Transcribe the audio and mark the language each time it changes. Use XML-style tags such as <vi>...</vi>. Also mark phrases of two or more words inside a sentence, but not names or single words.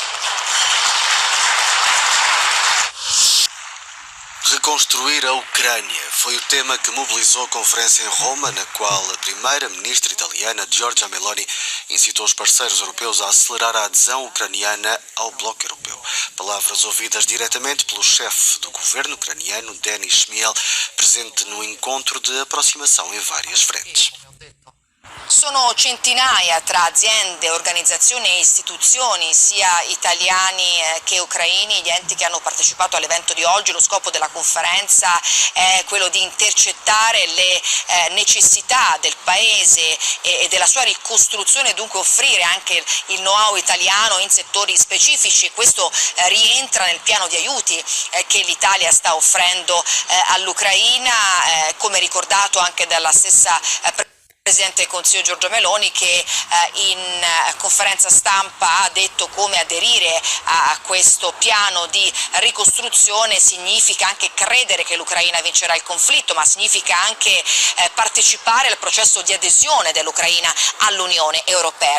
<pt>Reconstruir a Ucrânia foi o tema que mobilizou a conferência em Roma, na qual a primeira-ministra italiana Giorgia Meloni incitou os parceiros europeus a acelerar a adesão ucraniana ao bloco europeu. Palavras ouvidas diretamente pelo chefe do governo ucraniano, Denis Shmyhal, presente no encontro de aproximação em várias frentes.</pt> <it>Sono centinaia tra aziende, organizzazioni e istituzioni, sia italiani che ucraini, gli enti che hanno partecipato all'evento di oggi. Lo scopo della conferenza è quello di intercettare le necessità del Paese e della sua ricostruzione, dunque offrire anche il know-how italiano in settori specifici. Questo rientra nel piano di aiuti che l'Italia sta offrendo all'Ucraina, come ricordato anche dalla stessa Presidente del Consiglio Giorgia Meloni, che in conferenza stampa ha detto come aderire a questo piano di ricostruzione significa anche credere che l'Ucraina vincerà il conflitto, ma significa anche partecipare al processo di adesione dell'Ucraina all'Unione Europea.</it>